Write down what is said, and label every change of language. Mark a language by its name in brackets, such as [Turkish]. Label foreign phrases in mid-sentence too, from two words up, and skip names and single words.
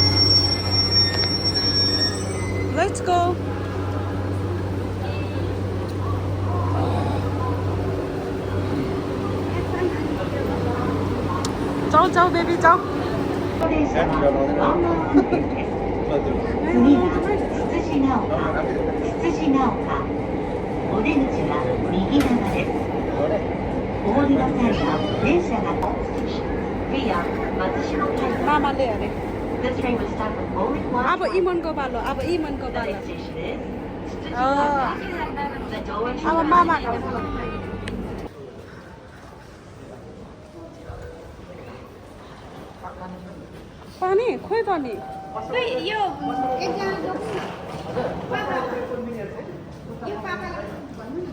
[English] let's go [Nepali] जाऊ जाऊ बेबी जाऊ [Japanese] お出口は右側です。お降りの際は電車がvia 松島海岸 [Nepali] मामाले अरे [English] This train will start with only one [Nepali] अब इमनको पालो अब इमनको [English] The [Nepali] पालो [English] next station is अँ, The doors [Nepali] अब मामाको पानी खोइ त नि यो एकजना यो पापालाई भन्नु न